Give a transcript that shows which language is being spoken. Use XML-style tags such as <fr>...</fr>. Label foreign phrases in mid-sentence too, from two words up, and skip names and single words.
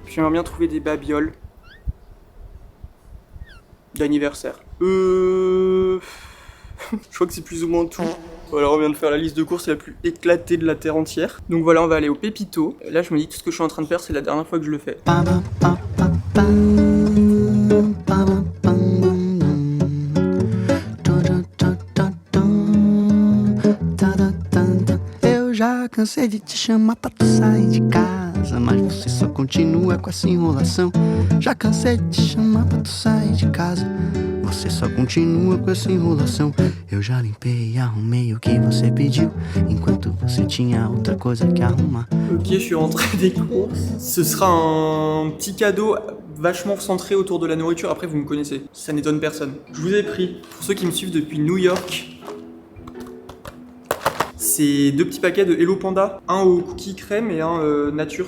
<fr>J'aimerais bien trouver des babioles d'anniversaire. Je crois que c'est plus ou moins tout. Voilà, on vient de faire la liste de courses la plus éclatée de la terre entière. Donc voilà, on va aller au Pépito. Là, je me dis tout ce que je suis en train de faire, c'est la dernière fois que je le fais.</fr> <pt>Eu já cansei de te chamar pra tu sair de casa, mas você só continua com essa enrolação. Já cansei de te chamar pra tu sair de casa, você só continua com essa enrolação. Eu já limpei e arrumei o que você pediu, enquanto você tinha outra coisa que arrumar.</pt> <fr>Ok, je suis rentré des courses. Ce sera un petit cadeau vachement centré autour de la nourriture. Après, vous me connaissez, ça n'étonne personne. Je vous ai pris, pour ceux qui me suivent depuis New York, c'est 2 petits paquets de Hello Panda, un au cookie crème et un nature.</fr>